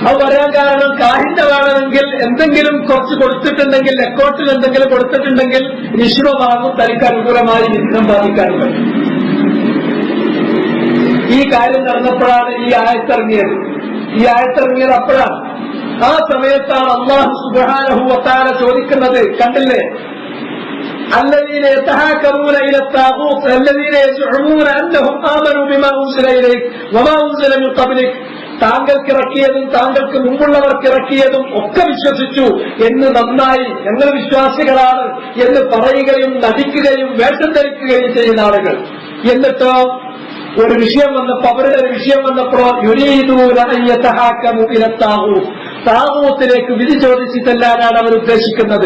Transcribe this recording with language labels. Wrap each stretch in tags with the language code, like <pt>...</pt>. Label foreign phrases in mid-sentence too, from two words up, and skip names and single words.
<ml>അത് പറയാൻ കാരണം കാഹിന്റെ വേണമെങ്കിൽ എന്തെങ്കിലും കുറച്ച് കൊടുത്തിട്ടുണ്ടെങ്കിൽ ലെക്കോട്ടിൽ എന്തെങ്കിലും കൊടുത്തിട്ടുണ്ടെങ്കിൽ നിശ്ചയമാകും തനിക്ക് അനുകൂലമായി വിഘ്നം ബാധിക്കാൻ പറ്റും. ഈ കാര്യം നടന്നപ്പോഴാണ് ഈ ആയത്തിറങ്ങിയത്. ഈ ആയത്തിറങ്ങിയത് അപ്പോഴാണ്. ആ സമയത്താണ് അല്ലാഹു</ml> <ar>سبحانه وتعالى</ar> <ml>ചോദിക്കുന്നത്, കണ്ടില്ലേ,</ml> <ar>الذين يتحاكمون إلى الطاغوت الذين يزعمون أنهم آمنوا بما أنزل إليك وما أنزل من قبلك.</ar> <ml>താങ്കൾക്ക് ഇറക്കിയതും താങ്കൾക്ക് മുമ്പുള്ളവർക്ക് ഇറക്കിയതും ഒക്കെ വിശ്വസിച്ചു എന്ന് നന്നായി ഞങ്ങൾ വിശ്വാസികളാണ് എന്ന് പറയുകയും നടിക്കുകയും വേഷം ധരിക്കുകയും ചെയ്യുന്ന ആളുകൾ. എന്നിട്ടോ ഒരു വിഷയം വന്നപ്പോ, അവരുടെ ഒരു വിഷയം വന്നപ്പോ</ml> <ar>يريدون أن يتحاكموا إلى الطاغوت,</ar> <ml>താഗൂത്തിലേക്ക് വിധി ചോദിച്ചു ചെല്ലാനാണ് അവർ ഉദ്ദേശിക്കുന്നത്.</ml>